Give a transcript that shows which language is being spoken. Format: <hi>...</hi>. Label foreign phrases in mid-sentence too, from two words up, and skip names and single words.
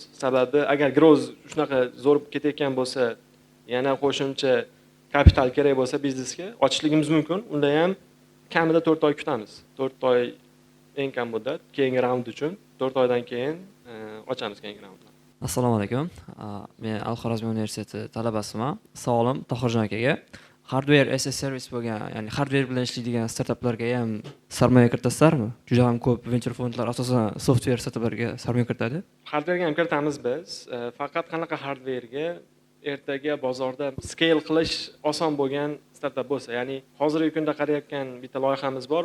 <uz>Sababi agar growth shunaqa zo'r ketayotgan bo'lsa, yana qo'shimcha kapital kerak bo'lsa biznesga ochishligimiz mumkin. Unda ham kamida 4 oy kutamiz. 4 oy eng kam muddat keyingi raund uchun 4 oydan keyin ochamiz keyingi raundni. Assalomu alaykum. Men Al-Xorazmiy universiteti talabasiman. Savolim Tohirjon akaga.</uz> <en>hardware as a service</en> <uz>bo'lgan, ya'ni hardware bilan ishlaydigan startaplarga ham sarmoya kiritasizlarmi? Juda ham ko'p venture fondlar asosan software startaplarga sarmoya kiritadi. Hardware'ga ham kiritamiz biz. Faqat qanaqa hardware'ga ertaga bozorda scale qilish oson bo'lgan startap bo'lsa, ya'ni hozirgi kunda qarayotgan bitta loyihamiz bor.</uz>